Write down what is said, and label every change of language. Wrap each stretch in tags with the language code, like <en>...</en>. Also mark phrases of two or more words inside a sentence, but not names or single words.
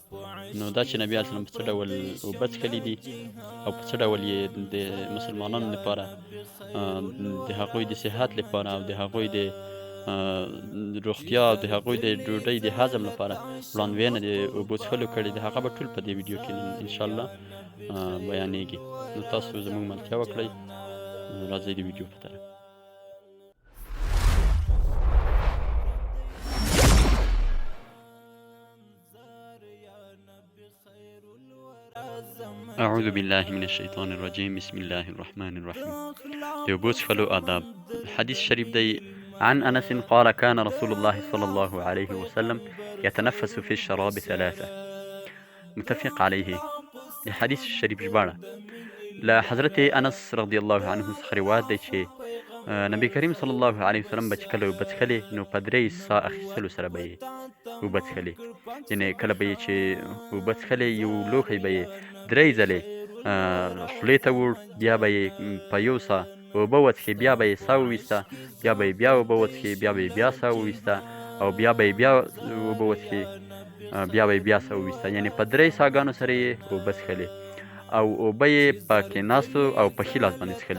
<ps>نو دا چې نبي علیه السلام په څه ډول اوبه څښلي دي او په څه ډول یې د مسلمانانو لپاره د هغوی د صحت لپاره او د هغوی د روغتیا او د هغوی د ډوډۍ د هضم لپاره وړاندوینه د اوبو څښلو کړې ده، هغه به ټول په دې ویډیو کې انشاءالله بیانیږي. نو تاسو زموږ ملتیا وکړئ. راځئ د ویډیو په طرف.</ps> <ar>اعوذ بالله من الشیطان الرجیم. بسم الله الرحمن الرحیم.</ar> <ps>د اوبو څښلو آداب. حدیث شریف دی:</ps> <ar>عن أنس قال كان رسول الله صلى الله عليه وسلم يتنفس في الشراب ثلاثة. متفق عليه.</ar> <ps>حدیث شریف ژباړه له حضرت انس</ps> <ar>رضی الله عنه</ar> <ps>څخه روایت دی چې نبی کریم</ps> <ar>صلی الله علیه وسلم</ar> <ps>به چې کله اوبه څښلې نو په 3 ساه اخیستلو سره به یې اوبه څښلې، یعنې کله به یې چې اوبه څښلې یو لوښی به یې 3 ځلې خولې ته وړ، بیا به یې په یو ساه اوبه وڅښې، بیا به یې ساه وویسته، بیا به یې بیا اوبه وڅښې، بیا به یې بیا ساه وویسته، او بیا به یې بیا اوبه وڅښې، بیا به یې بیا ساه وویسته، یعنې په 3 ساګانو سره یې اوبه څښلې او اوبه یې په کېناستو او په ښي لاس باندې څښلې.</ps>